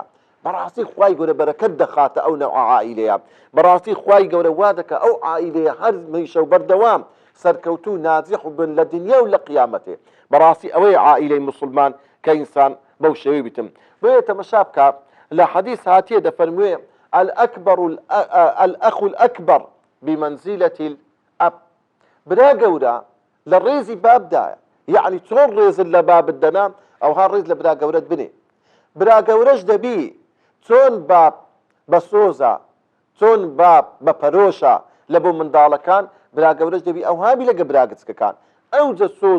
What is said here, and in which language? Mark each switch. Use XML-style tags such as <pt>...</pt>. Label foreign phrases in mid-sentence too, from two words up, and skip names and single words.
<ckb>بەڕاستی خوای گەورە بەرەکەت دەخاتە ئەو نەوع عائیلەیە، بەڕاستی خوای گەورە وا دەکە ئەو عائیلەیە هەر مەیشە و بەردەوام سەرکەوتوو ناجح بن لە دنیا و لە قیامەتێ. بەڕاستی ئەوەی عائیلەی مسلمان کە ئینسان بەو شێوەی بیتم. بۆیە تەمەشا بکە لە حەدیث هاتیە دەفەرموێ</ckb> <ar>الأخ الأكبر بمنزلة الأب.</ar> <ckb>برا گەورە لە ڕێزی بابدایە، یعنی چۆن ڕێزت لە بابت دەنا ئەوها ڕێز لە برا گەورەت بنێ. برا گەورەش دەبی چۆن باب بە سۆزە، چۆن بە پەرۆشە لە بۆ منداڵەکان برا گەورەش دەبی ئەو هابی لەگە براگچکەکان ئەوجە سۆز</ckb>